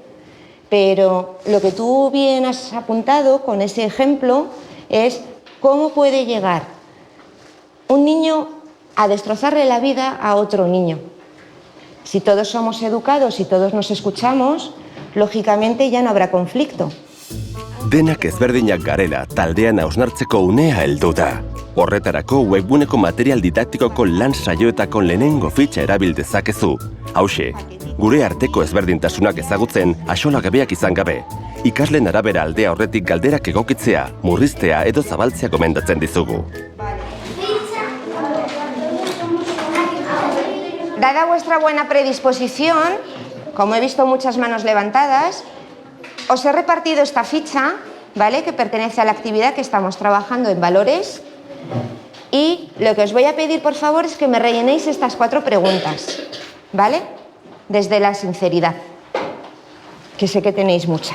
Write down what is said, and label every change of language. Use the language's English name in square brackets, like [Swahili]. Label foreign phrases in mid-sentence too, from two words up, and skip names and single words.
[Spanish] Pero lo que tú bien has apuntado con ese ejemplo es cómo puede llegar un niño a destrozarle la vida a otro niño. Si todos somos educados y todos nos escuchamos, lógicamente ya no habrá conflicto. [Basque] Denak ezberdinak garela taldean hausnartzeko unea heldu da. Horretarako webguneko material didaktikoko lan saioetako lehenengo fitxa erabil dezakezu. Hauxe, gure arteko ezberdintasunak ezagutzen axolagabeak izan gabe. Ikasleen arabera aldea horretik galderak egokitzea, murriztea edo zabaltzea gomendatzen dizugu. [Spanish] Dada vuestra buena predisposición, como he visto muchas manos levantadas, os he repartido esta ficha, ¿vale?, que pertenece a la actividad que estamos trabajando en valores, y lo que os voy a pedir, por favor, es que me rellenéis estas 4 preguntas, ¿vale?, desde la sinceridad, que sé que tenéis mucha.